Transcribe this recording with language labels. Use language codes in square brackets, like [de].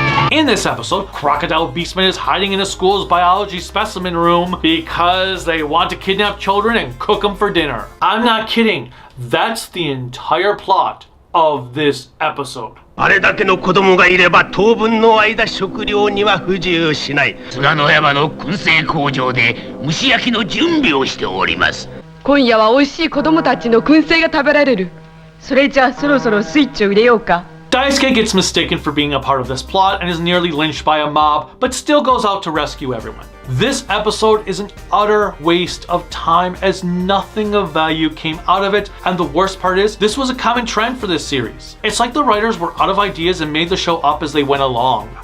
[en] In this episode, Crocodile Beastman is hiding in a school's biology specimen room because they want to kidnap children and cook them for dinner. I'm not kidding. That's the entire plot of this episode. [ja] あれだけの子供がいれば当分の間食料には不自由しない。菅野山の燻製工場で蒸し焼きの準備をしております。今夜は美味しい子供たちの燻製が食べられる。それじゃあそろそろスイッチを入れようか。 [en] Daisuke gets mistaken for being a part of this plot and is nearly lynched by a mob, but still goes out to rescue everyone. This episode is an utter waste of time as nothing of value came out of it, and the worst part is, this was a common trend for this series. It's like the writers were out of ideas and made the show up as they went along.